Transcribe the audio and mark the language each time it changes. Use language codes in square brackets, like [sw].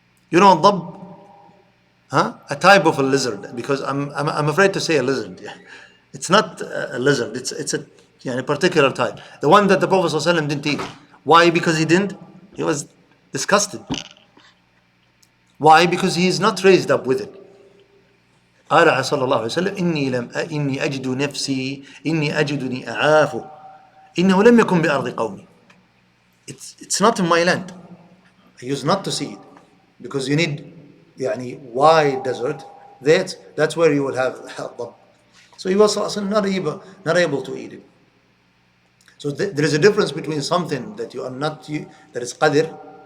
[en] You know dhab? Huh? A type of a lizard, because I'm afraid to say a lizard. It's not a lizard, it's a particular type. The one that the Prophet ﷺ didn't eat. Why? Because he didn't? He was disgusted. Why? Because he is not raised up with it. [ar] قال صلى الله عليه وسلم إني أجد نفسي إني أجدني أعاف إنه لم يكن بأرض قومي. [en] It's not in my land. I used not to see it, because you need wide desert. That's where you will have dhab. So he was not able to eat it. So there is a difference between something that you are not that is qadir.